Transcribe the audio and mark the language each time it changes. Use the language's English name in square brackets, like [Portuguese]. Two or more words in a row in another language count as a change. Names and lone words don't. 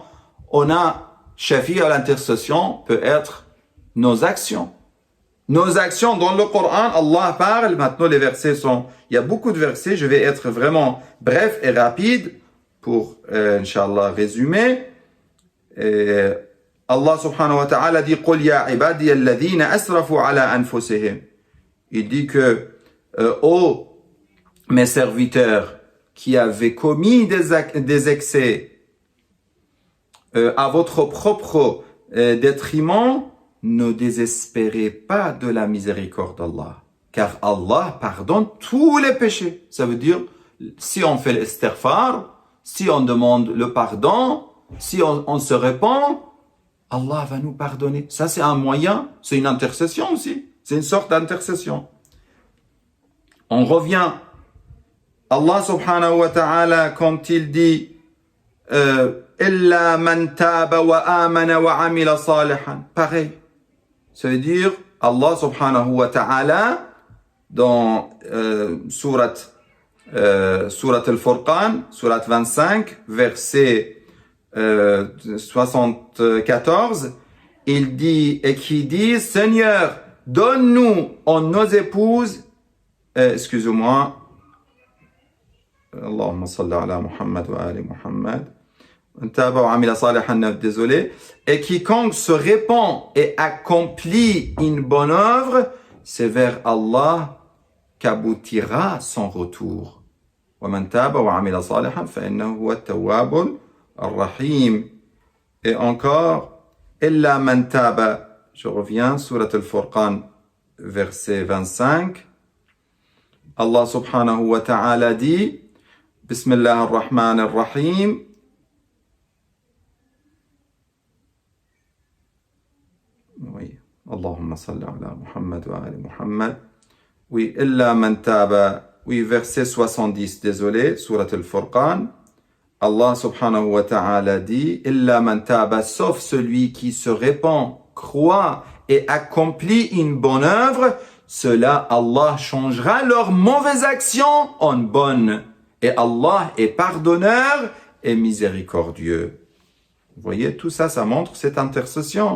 [French] On a shafi' à l'intercession peut être nos actions. Nos actions dans le Coran, Allah parle, maintenant les versets sont, il y a beaucoup de versets, je vais être vraiment bref et rapide pour, Inch'Allah, résumer. [Arabic] الله سبحانه وتعالى dit, قُلْ يَا عِبَادِيَ الَّذِينَ أَسْرَفُوا عَلَى أَنفُسِهِمْ. [French] Il dit que, ô mes serviteurs qui avaient commis des excès à votre propre détriment, ne désespérez pas de la miséricorde d'Allah. Car Allah pardonne tous les péchés. Ça veut dire, si on fait l'istighfar, si on demande le pardon, si on se répand, Allah va nous pardonner. Ça, c'est un moyen, c'est une intercession aussi. C'est une sorte d'intercession. On revient. [Arabic] الله سبحانه وتعالى, [French] quand il dit [Arabic] إلا من تاب وآمن وعمل صالحا. [French] Pareil. Ça veut dire, [Arabic] الله سبحانه وتعالى, [French] dans surat al-Furqan, surat 25, verset 74, il dit, et qui dit, Seigneur, donne-nous en nos épouses, excusez-moi, [Arabic] اللهم صل على محمد وآل محمد, [French] désolé, et quiconque se répand et accomplit une bonne œuvre, c'est vers Allah qu'aboutira son retour. Et encore, [Arabic] إلا من تاب, [French] je reviens, surat al-Furqan, verset 25. [Arabic] الله سبحانه وتعالى dit, بسم الله الرحمن الرحيم, oui, اللهم صل على محمد وآل محمد. Oui, إلا من تاب, [French] oui, verset 70, désolé, surat al-Furqan. [Arabic] الله سبحانه وتعالى dit, إلا من تاب, [French] sauf celui qui se répand, croit et accomplit une bonne œuvre, cela Allah changera leurs mauvaises actions en bonnes. Et Allah est pardonneur et miséricordieux. Vous voyez, tout ça, ça montre cette intercession.